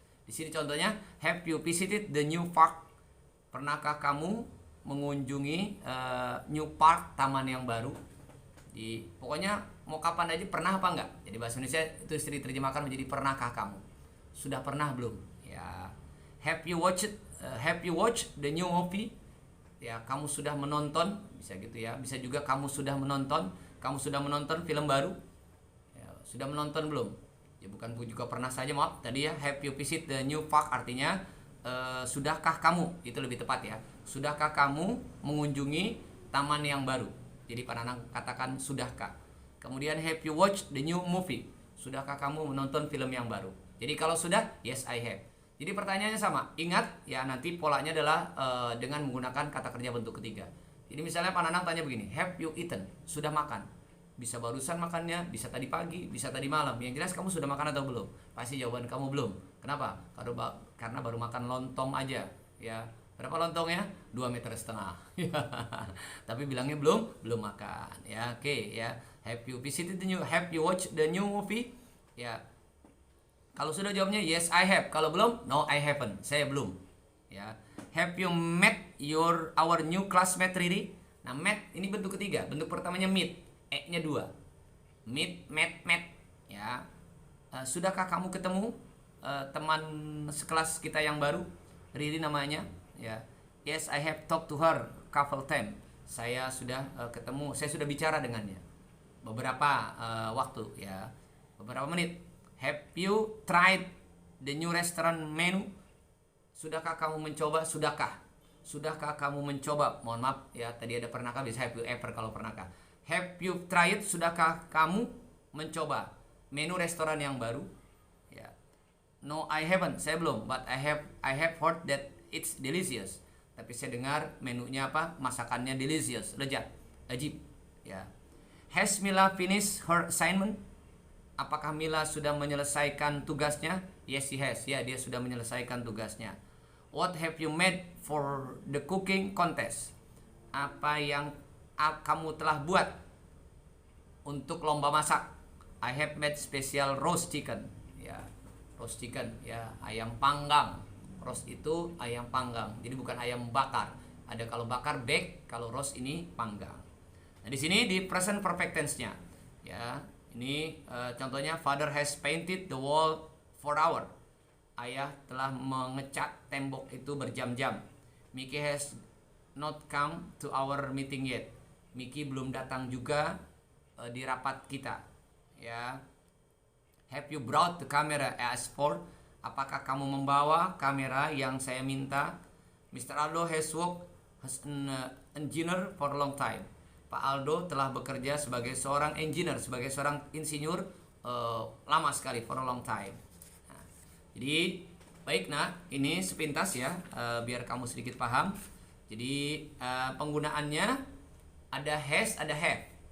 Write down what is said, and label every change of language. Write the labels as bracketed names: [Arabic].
[English] Di sini contohnya, have you visited the new park? [Indonesian] Pernahkah kamu mengunjungi new park, taman yang baru? Pokoknya mau kapan aja, pernah apa enggak? Jadi bahasa Indonesia itu diterjemahkan menjadi pernahkah kamu? Sudah pernah belum? Ya. [English] Have you watched the new movie? [Indonesian] Ya, kamu sudah menonton, bisa gitu ya. Bisa juga kamu sudah menonton film baru. Ya, sudah menonton belum? Ya bukan juga pernah saja, maaf. Tadi ya, [English] have you visit the new park [Indonesian] artinya sudahkah kamu? Itu lebih tepat ya. Sudahkah kamu mengunjungi taman yang baru? Jadi Pak Nanang katakan sudahkah. Kemudian [English] have you watched the new movie? [Indonesian] Sudahkah kamu menonton film yang baru? Jadi kalau sudah, [English] yes I have. [Indonesian] Jadi pertanyaannya sama. Ingat ya, nanti polanya adalah dengan menggunakan kata kerja bentuk ketiga. Jadi misalnya Pak Nanang tanya begini, [English] have you eaten? [Indonesian] Sudah makan? Bisa barusan makannya, bisa tadi pagi, bisa tadi malam. Yang jelas kamu sudah makan atau belum? Pasti jawaban kamu belum. Kenapa? Karena baru makan lontong aja. Ya, berapa lontongnya? 2,5 meter. Tapi bilangnya belum makan. Ya, oke ya. [English] Have you watched the new movie? [Indonesian] Ya. Kalau sudah jawabnya [English] yes I have. [Indonesian] Kalau belum, [English] no I haven't. [Indonesian] Saya belum. Ya. [English] Have you met our new classmate Riri? [Indonesian] Nah, met ini bentuk ketiga. Bentuk pertamanya meet, e-nya 2. Met. Ya. Sudahkah kamu ketemu teman sekelas kita yang baru? Riri namanya, ya. [English] Yes, I have talked to her couple time. [Indonesian] Saya sudah ketemu, saya sudah bicara dengannya beberapa waktu, ya. Beberapa menit. [English] Have you tried the new restaurant menu? [Indonesian] Sudahkah kamu mencoba? Sudahkah kamu mencoba? Mohon maaf ya, tadi ada pernahkah, bisa [English] have you ever [Indonesian] kalau pernahkah. [English] Have you tried? [Indonesian] Sudahkah kamu mencoba menu restoran yang baru? [English] Ya. No, I haven't. [Indonesian] Saya belum, [English] but I have heard that it's delicious. [Indonesian] Tapi saya dengar menunya apa? Masakannya delicious, lezat, ajib. Ya. [English] Has Mila finished her assignment? [Indonesian] Apakah Mila sudah menyelesaikan tugasnya? [English] Yes, she has. [Indonesian] Ya, dia sudah menyelesaikan tugasnya. [English] What have you made for the cooking contest? [Indonesian] Apa yang kamu telah buat untuk lomba masak? [English] I have made special roast chicken. [Indonesian] Ya, roast chicken. Ya, ayam panggang. Roast itu ayam panggang. Jadi bukan ayam bakar. Ada kalau bakar bake, kalau roast ini panggang. Nah, di sini di present perfect tense-nya. Ya. Ini contohnya, [English] father has painted the wall for hour. [Indonesian] Ayah telah mengecat tembok itu berjam-jam. [English] Mickey has not come to our meeting yet. [Indonesian] Mickey belum datang juga di rapat kita. Ya. [English] Have you brought the camera as for? [Indonesian] Apakah kamu membawa kamera yang saya minta? [English] Mr. Aldo has worked as an engineer for a long time. [Indonesian] Pak Aldo telah bekerja sebagai seorang engineer, sebagai seorang insinyur lama sekali, [English] for a long time. [Indonesian] Nah, jadi baik, nah ini sepintas ya, biar kamu sedikit paham. Jadi penggunaannya ada has, ada have.